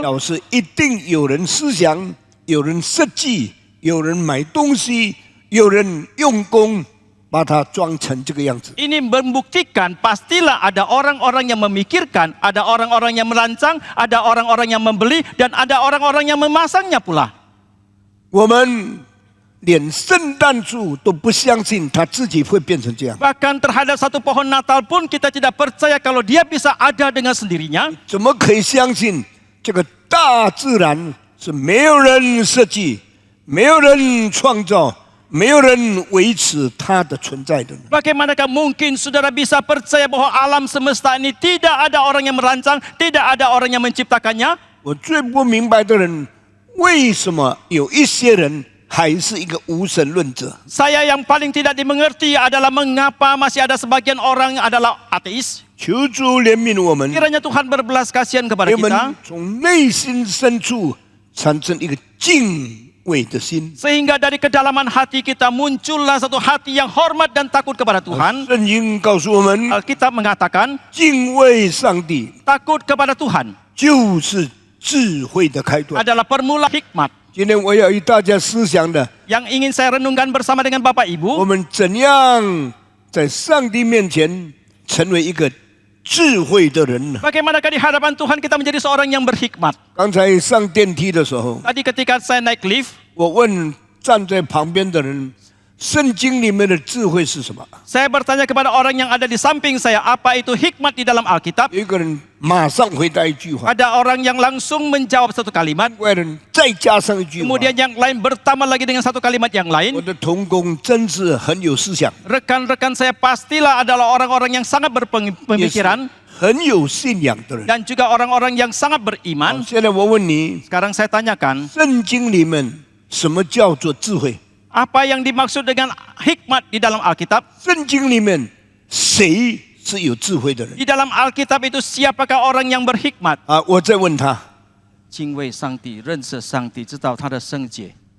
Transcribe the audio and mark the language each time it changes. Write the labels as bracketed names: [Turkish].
[Chinese] 表示一定有人思想，有人设计，有人买东西，有人用功，把它装成这个样子。 [Indonesian] ini membuktikan pastilah ada orang-orang yang memikirkan, ada orang-orang yang merancang, ada orang-orang yang membeli, dan ada orang-orang yang memasangnya pula. [Chinese] 我们连圣诞树都不相信它自己会变成这样， [Indonesian] Bahkan terhadap satu pohon Natal pun kita tidak percaya kalau dia bisa ada dengan sendirinya. [Chinese] 怎么可以相信这个大自然是没有人设计、没有人创造、没有人维持它的存在的呢？ [Indonesian] Bagaimanakah mungkin saudara bisa percaya bahwa alam semesta ini tidak ada orang yang merancang, tidak ada orang yang menciptakannya? [Chinese] 我最不明白的人，为什么有一些人还是一个无神论者？ [Indonesian] Saya yang paling tidak dimengerti adalah mengapa masih ada sebagian orang yang adalah ateis. [Chinese] 求主怜悯我们， [Indonesian] Kiranya Tuhan berbelas kasihan kepada [Chinese] 我们 [Indonesian] kita, [Chinese] 从内心深处产生一个敬畏的心。 [Indonesian] sehingga dari kedalaman hati kita muncullah satu hati yang hormat dan takut kepada Tuhan. [Chinese] 圣经告诉我们， [Indonesian] Alkitab mengatakan [Chinese] 敬畏上帝 [Indonesian] takut kepada Tuhan [Chinese] 就是智慧的开端。 [Indonesian] adalah permula hikmat. [Chinese] 今天我要与大家思想的， [Indonesian] Yang ingin saya renungkan bersama dengan Bapak [Chinese] 我 [Indonesian] Ibu, [Chinese] 们怎样在上帝面前成为一个智慧的人呢？ [Indonesian] bagaimanakah di hadapan Tuhan kita menjadi seorang yang berhikmat. [Chinese] 刚才上电梯的时候， [Indonesian] Tadi ketika saya naik lift, [Chinese] 我问站在旁边的人，圣经里面的智慧是什么？ [Indonesian] saya bertanya kepada orang yang ada di samping saya, apa itu hikmat di dalam Alkitab? [Chinese] 有一个人马上回答一句话， [Indonesian] Ada orang yang langsung menjawab satu kalimat, [Chinese] 另外人再加上一句话。 [Indonesian] kemudian yang lain bertambah lagi dengan satu kalimat yang [Chinese] 我 [Indonesian] lain. [Chinese] 的同工真是很有思想， [Indonesian] Rekan-rekan saya pastilah adalah orang-orang yang sangat [Chinese] 也是 [Indonesian] berpemikiran [Chinese] 很有信仰的人。 [Indonesian] dan juga orang-orang yang sangat [Chinese] 好 [Indonesian] beriman. [Chinese] 现在我问你， [Indonesian] Sekarang saya tanyakan, [Chinese] 圣经里面什么叫做智慧？ [Indonesian] apa yang dimaksud dengan hikmat di dalam Alkitab? [Chinese] 圣经里面谁是有智慧的人 [Indonesian] Di dalam Alkitab itu siapakah orang yang berhikmat? [Chinese] 啊？我再问他，敬畏上帝，认识上帝，知道他的圣洁。